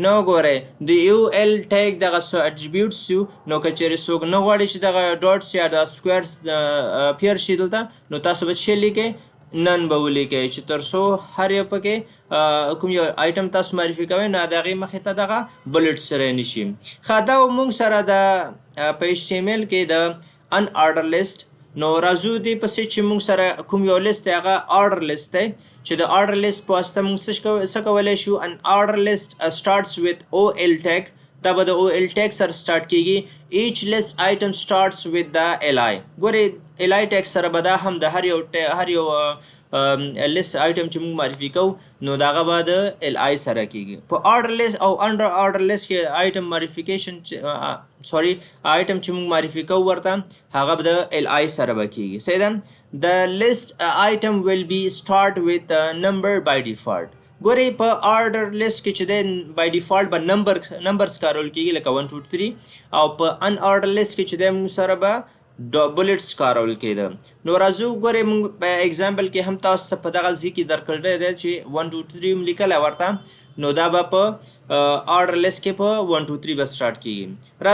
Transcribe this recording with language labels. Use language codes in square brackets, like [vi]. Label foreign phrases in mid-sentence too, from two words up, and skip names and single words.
[ps] نو ګورئ د [en] UL tag [ps] دغه څه اټریبیوټس یو، نو که چیرې څوک نه غواړي چې دغه ډاټس یا د سکویرس پیر شي دلته، نو تاسو به څه لیکئ، نن به ولیکئ چې تر څو هر یو پکې کوم یو آیټم تاسو معرفي کوئ نو د هغې مخې ته دغه بلټس رانی شي. ښه، دا مونږ سره د په ایچ ټي ایم ایل کې د [en] unordered list. [ps] نو راځو دې پسې چې مونږ سره کوم یو لیست دی هغه [en] order list [ps] دی، چې د [en] order list [ps] په واسطه مونږ څه کولی شو، [en] unordered list starts with OL tag. [ps] دا به د [en] OL tag [ps] سره سټارټ کېږي. [en] each list item starts with the LI. [ps] ګورئ [en] LI tag [ps] سره به دا هم د هر یو لیست آیټم چې مونږ معرفي کوو نو د هغه به د LI سره کېږي. په [en] order list [ps] او [en] under order list [ps] کې [en] item modification item [ps] چې مونږ معرفي کوو ورته هغه به د LI سره به کېږي. صحیح ده، [en] the list item will be start with number by default. [ps] ګورئ په [en] order list [ps] کې چې دی [en] by default [ps] به نمبرز کارول کېږي لکه 1 2 3، او په [en] unordered list [ps] کې چې دی موږ سره به بلټس کارول کېده. نو راځو ګورئ موږ په اگزامپل کې هم تاسو ته په دغه ځای کې درکړی دی چې 1 2 3 هم لیکلی ورته، نو دا به په [en] order list [ps] کې په 1 2 3 به سټارټ کېږي.